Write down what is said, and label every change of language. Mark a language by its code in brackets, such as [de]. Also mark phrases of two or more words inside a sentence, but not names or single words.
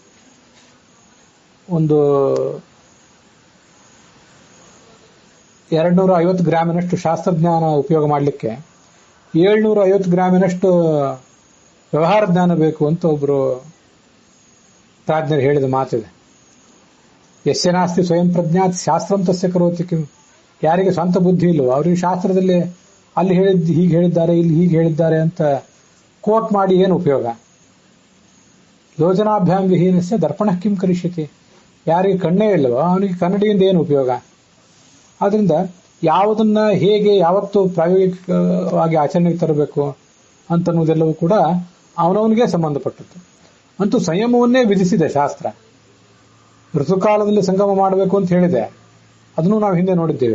[kn] ಒಂದು 250 ಗ್ರಾಮಿನಷ್ಟು ಶಾಸ್ತ್ರಜ್ಞಾನ ಉಪಯೋಗ ಮಾಡಲಿಕ್ಕೆ 750 ಗ್ರಾಮಿನಷ್ಟು ವ್ಯವಹಾರ ಜ್ಞಾನ ಬೇಕು ಅಂತ ಒಬ್ರು ಪ್ರಾಜ್ಞರು ಹೇಳಿದ ಮಾತಿದೆ. [sa] ಯಸ್ಯ ನಾಸ್ತಿ ಸ್ವಯಂ ಪ್ರಜ್ಞಾತ್ ಶಾಸ್ತ್ರಂ ತಸ್ಯ ಕರೋತಿ ಕಿಂ. [kn] ಯಾರಿಗೆ ಸ್ವಂತ ಬುದ್ಧಿ ಇಲ್ವೋ ಅವರಿಗೆ ಶಾಸ್ತ್ರದಲ್ಲಿ ಅಲ್ಲಿ ಹೀಗೆ ಹೇಳಿದ್ದಾರೆ, ಇಲ್ಲಿ ಹೀಗೆ ಹೇಳಿದ್ದಾರೆ ಅಂತ ಕೋಟ್ ಮಾಡಿ ಏನು ಉಪಯೋಗ. [sa] ಯೋಜನಾಭ್ಯಾಂ ವಿಹೀನಸ್ಯ ದರ್ಪಣ ಕಿಂ ಕರಿಷ್ಯತಿ. [kn] ಯಾರಿಗೆ ಕಣ್ಣೇ ಇಲ್ಲವೋ ಅವನಿಗೆ ಕನ್ನಡಿಯಿಂದ ಏನು ಉಪಯೋಗ. ಆದ್ರಿಂದ ಯಾವುದನ್ನ ಹೇಗೆ ಯಾವತ್ತು ಪ್ರಾಯೋಗಿಕವಾಗಿ ಆಚರಣೆಗೆ ತರಬೇಕು ಅಂತನ್ನುವುದೆಲ್ಲವೂ ಕೂಡ ಅವನವನಿಗೆ ಸಂಬಂಧಪಟ್ಟದ್ದು. ಅಂತೂ ಸಂಯಮವನ್ನೇ ವಿಧಿಸಿದೆ ಶಾಸ್ತ್ರ. ಋತುಕಾಲದಲ್ಲಿ ಸಂಗಮ ಮಾಡಬೇಕು ಅಂತ ಹೇಳಿದೆ, ಅದನ್ನು ನಾವು ಹಿಂದೆ ನೋಡಿದ್ದೇವೆ.